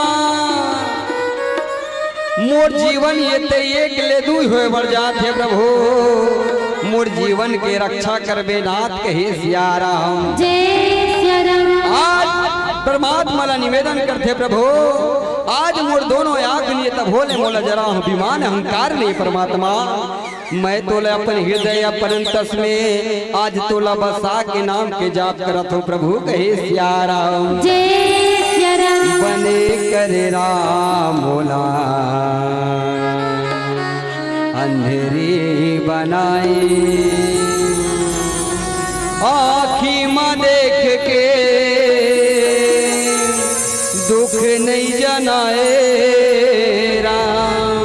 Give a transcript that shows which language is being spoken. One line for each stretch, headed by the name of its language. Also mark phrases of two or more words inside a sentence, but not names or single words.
Chhattisgarhi: मोर जीवन ये ते एक ले दू होए बढ़ जाते प्रभु, मोर जीवन के रक्षा करबे नाथ कहे सियाराम। आज परमात्मा ला निवेदन करते प्रभु आज मोर दोनों आँख लिए तब भोले मोला जरा अभिमान अहंकार नहीं परमात्मा। मैं तोला अपन हृदय परंतस में आज तोला बसा के नाम के जाप करत हो प्रभु कहे सियाराम। बने करे राम मोला अंधेरी बनाई, आँखी माँ देख के दुख नहीं जनाए राम।